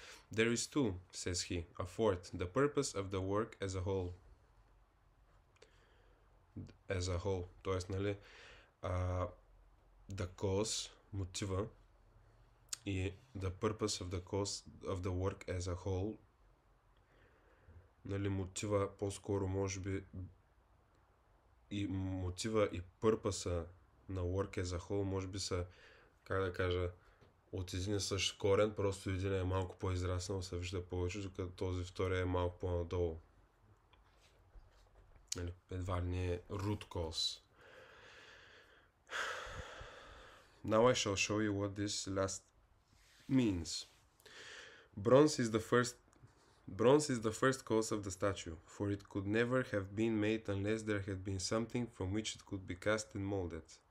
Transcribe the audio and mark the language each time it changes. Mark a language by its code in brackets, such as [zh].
[en] There is too, says he, a fourth, the purpose of the work as a whole. As a whole. [bg] Тоест, нали, [en] the cause, [bg] мотива, и [en] the purpose of the cause of the work as a whole. [bg] Нали, мотива по-скоро може би и мотива и пърпаса на [en] work as a whole [bg] може би са, как да кажа, от един и същ корен, просто един е малко по-израснал, се вижда повече, докато този втория е малко по-надолу. Едва ли не е root cause. [en] Now I shall show you what this last means. Bronze is the first Bronze is the first cause of the statue, for it could never have been made unless there had been something from which it could be cast and molded.